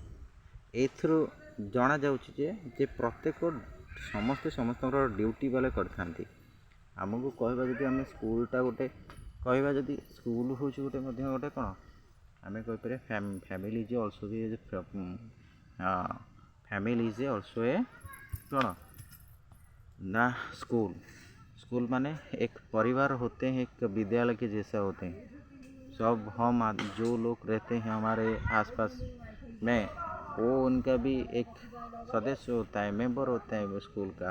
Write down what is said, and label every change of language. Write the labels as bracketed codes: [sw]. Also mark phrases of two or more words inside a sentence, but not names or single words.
[or] ଏଥିରୁ ଜଣାଯାଉଛି ଯେ ସମସ୍ତେ ସମସ୍ତଙ୍କର ଡ୍ୟୁଟି ବେଲେ କରିଥାନ୍ତି। ଆମକୁ କହିବା ଯଦି ଆମେ ସ୍କୁଲଟା ଗୋଟେ କହିବା, ଯଦି ସ୍କୁଲ ହେଉଛି ଗୋଟେ ମଧ୍ୟ ଗୋଟେ କ'ଣ ଆମେ କହିପାରିବା [en] family is also family is also a [or] କ'ଣ [hi] ना स्कूल माने एक परिवार होते हैं, एक विद्यालय के जैसा होते हैं। सब हम जो लोग रहते हैं हमारे आसपास में, वो उनका भी एक सदस्य होता है, मेंबर होता है वो स्कूल का।